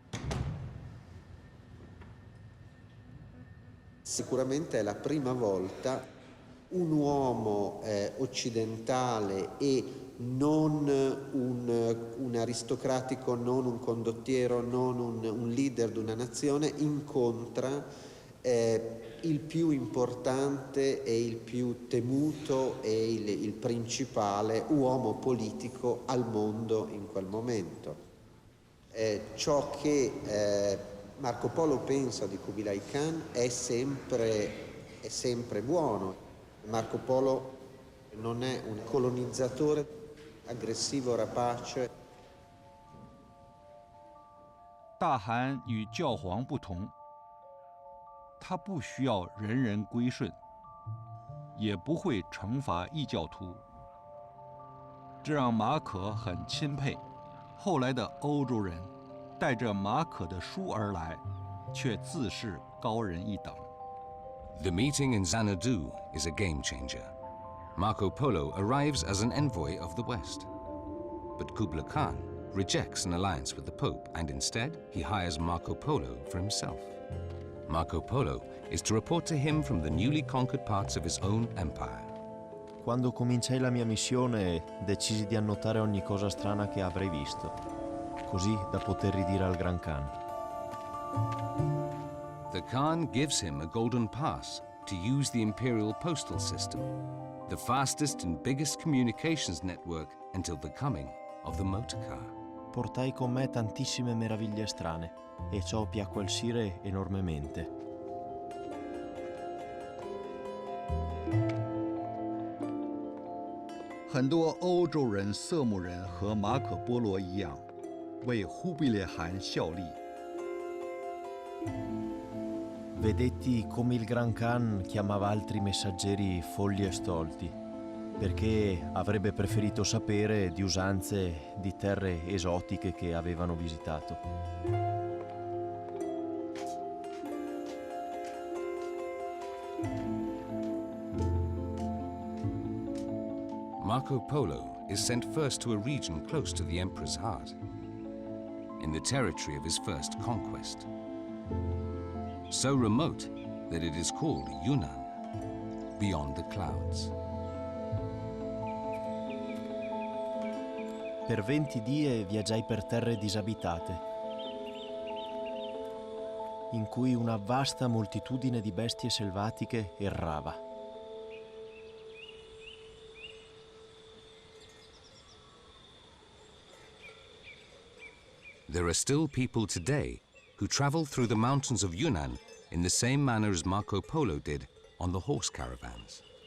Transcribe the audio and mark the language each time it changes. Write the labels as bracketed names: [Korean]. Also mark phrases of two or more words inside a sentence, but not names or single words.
[Italian] Sicuramente è la prima volta un uomo occidentale e non un aristocratico, non un condottiero, non un leader di una nazione incontra il più importante e il più temuto e il principale uomo politico al mondo in quel momento. Ciò che Marco Polo pensa di Kublai Khan è sempre buono. Marco Polo non è un colonizzatore aggressivo, rapace. [Chinese] 大汗与教皇不同，他不需要人人归顺，也不会惩罚异教徒，这让马可很钦佩。后来的欧洲人带着马可的书而来，却自视高人一等。 [English] The meeting in Xanadu is a game changer. Marco Polo arrives as an envoy of the West. But Kublai Khan rejects an alliance with the Pope and instead he hires Marco Polo for himself. Marco Polo is to report to him from the newly conquered parts of his own empire. [Italian] Quando cominciai la mia missione, decisi di annotare ogni cosa strana che avrei visto, così da poter ridire al Gran Khan. [English] The Khan gives him a golden pass to use the imperial postal system, the fastest and biggest communications network until the coming of the motorcar. [Italian] Portai con me tantissime meraviglie strane e ciò piacque al sire enormemente. [Chinese] 很多欧洲人、色目人和马可·波罗一样，为忽必烈汗效力。 [Italian] Vedetti come il Gran Khan chiamava altri messaggeri folli e stolti, perché avrebbe preferito sapere di usanze di terre esotiche che avevano visitato. [English] Marco Polo is sent first to a region close to the emperor's heart, in the territory of his first conquest. So remote that it is called Yunnan, beyond the clouds. [Italian] Per 20 die viaggiai per terre disabitate, in cui una vasta moltitudine di bestie selvatiche errava. [English] There are still people today who travel through the mountains of Yunnan in the same manner as Marco Polo did on the horse caravans.